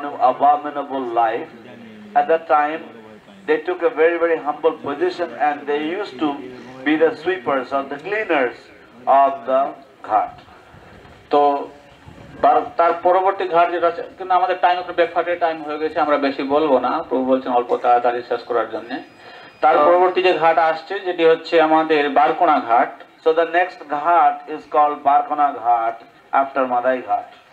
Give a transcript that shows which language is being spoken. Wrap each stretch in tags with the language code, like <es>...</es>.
<en>abominable life. At that time, they took a very, very humble position, and they used to be the sweepers or the cleaners of the ghat.</en> <bn>তো তার পরবর্তী ঘাট যেটা আছে, কিন্তু আমাদের time এখন ব্রেকফাস্টের টাইম হয়ে গেছে, আমরা বেশি বলবো না, প্রভু বলছেন অল্প তাড়াতাড়ি শেষ করার জন্য। তার পরবর্তী যে ঘাট আসছে যেটি হচ্ছে আমাদের বারকোনা ঘাট।</bn> <en>So the next ghat is called Barkona Ghat after Madai Ghat.</en>